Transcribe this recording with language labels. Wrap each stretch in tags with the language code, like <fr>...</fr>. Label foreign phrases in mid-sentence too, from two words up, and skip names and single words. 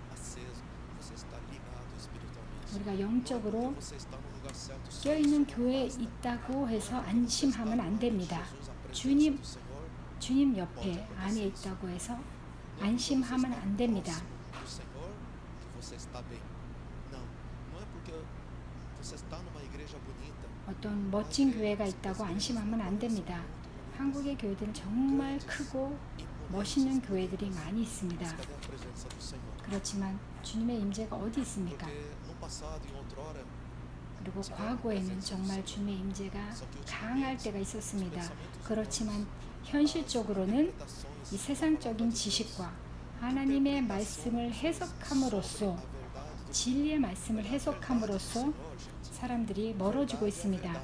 <ko>우리가 영적으로 깨어있는 교회에 있다고 해서 안심하면 안 됩니다. 주님 옆에 안에 있다고 해서 안심하면 안 됩니다.</ko> <pt>você está numa igreja bonita,</pt> <ko>어떤 멋진 교회가 있다고 안심하면 안 됩니다. 한국의 교회들은 정말 크고 멋있는 교회들이 많이 있습니다.</ko> <pt>cadê a presença do Senhor?</pt> <ko>그렇지만 주님의 임재가 어디 있습니까?</ko> <pt>Porque no passado, em outrora,</pt> <ko>그리고 과거에는 정말 주님의 임재가 강할 때가 있었습니다. 그렇지만 현실적으로는 이 세상적인 지식과 하나님의 말씀을 해석함으로써, 진리의 말씀을 해석함으로써 사람들이 멀어지고 있습니다.</ko>